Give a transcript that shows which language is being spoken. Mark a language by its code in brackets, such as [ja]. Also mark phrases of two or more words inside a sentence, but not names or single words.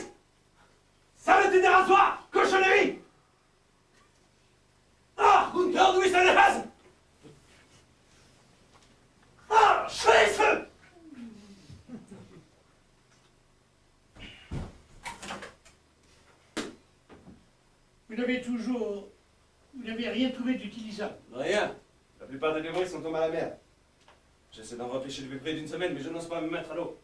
[fr] Ça va être des rasoirs! Cochonnerie! [de] Ah! Unter du bist eine Hase! Ah! Scheiße! [fr] Vous n'avez rien trouvé d'utilisable. Rien. La plupart des débris sont tombés à la mer. J'essaie d'en repêcher depuis près d'une semaine, mais je n'ose pas me mettre à l'eau.